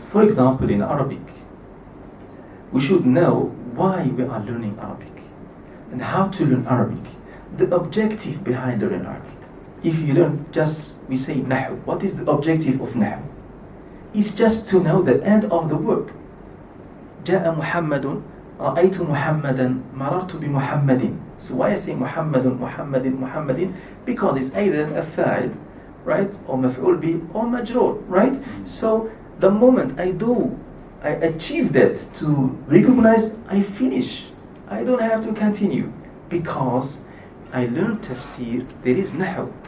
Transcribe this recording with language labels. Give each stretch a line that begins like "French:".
English: For example, in Arabic, we should know why we are learning Arabic and how to learn Arabic, the objective behind learning Arabic. If you learn just, we say Nahu. What is the objective of Nahu? It's just to know the end of the word.
Arabic: جاء محمد رأيت محمدا مررت بمحمد.
English: So why I say محمد محمد محمد? Because it's either a fa'il, right, or maf'ul bi, or majroor, right? So the moment I achieve that, to recognize, I finish. I don't have to continue, because I learn tafsir, there is nahu.